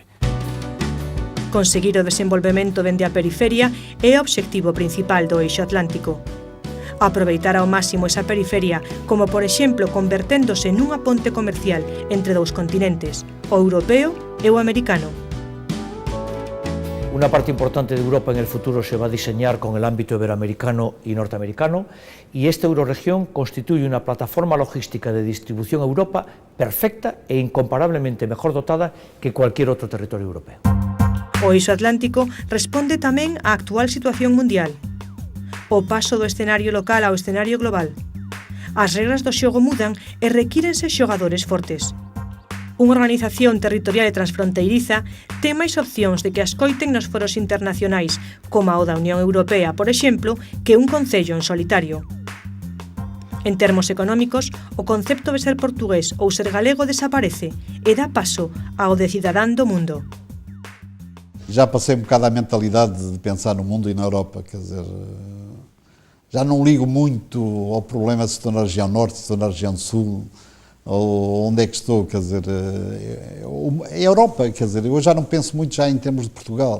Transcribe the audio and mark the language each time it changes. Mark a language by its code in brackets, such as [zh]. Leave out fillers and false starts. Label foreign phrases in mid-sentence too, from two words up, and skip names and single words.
[gl] Conseguir o desenvolvemento dende a periferia é o obxectivo principal do Eixo Atlántico. Aproveitar ao máximo esa periferia, como por exemplo converténdose nunha ponte comercial entre dous continentes, o europeo e o americano. [es] Una parte importante de Europa en el futuro se va a diseñar con el ámbito iberoamericano y norteamericano, y esta eurorregión constituye una plataforma logística de distribución a Europa perfecta e incomparablemente mejor dotada que cualquier otro territorio europeo. [gl] O eixo atlántico responde tamén á actual situación mundial. O paso do escenario local ao escenario global. As regras do xogo mudan e requírense xogadores fortes. Unha organización territorial e transfronteiriza ten máis opcións de que as coiten nos foros internacionais, como o da Unión Europea, por exemplo, que un concello en solitario. En termos económicos, o concepto de ser portugués ou ser galego desaparece e dá paso ao de cidadán do mundo. [pt] Já passei um bocado à mentalidade de pensar no mundo e na Europa, quer dizer, já não ligo muito ao problema se estou na região norte, se estou na região sul, ou onde é que estou, quer dizer, a Europa, quer dizer, eu já não penso muito já em termos de Portugal.